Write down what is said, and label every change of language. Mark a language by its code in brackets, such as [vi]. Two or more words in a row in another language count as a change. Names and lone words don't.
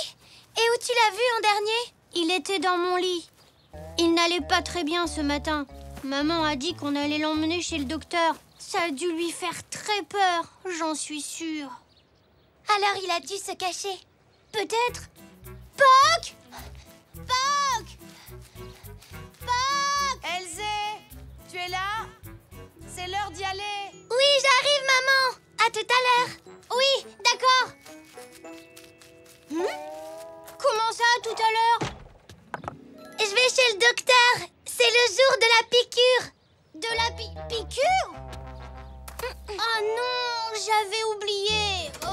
[fr] Et où tu l'as vu en dernier? Il était dans mon lit. Il n'allait pas très bien ce matin. Maman a dit qu'on allait l'emmener chez le docteur. Ça a dû lui faire très peur, j'en suis sûre. Alors il a dû se cacher. Peut-être. Poc! Poc! Poc! Elzé, tu es là? C'est l'heure d'y aller. Oui, j'arrive, maman. À tout à l'heure. Oui, d'accord. Comment ça, tout à l'heure? Je vais chez le docteur. C'est le jour de la piqûre. De la piqûre? Ah non, j'avais oublié. Oh.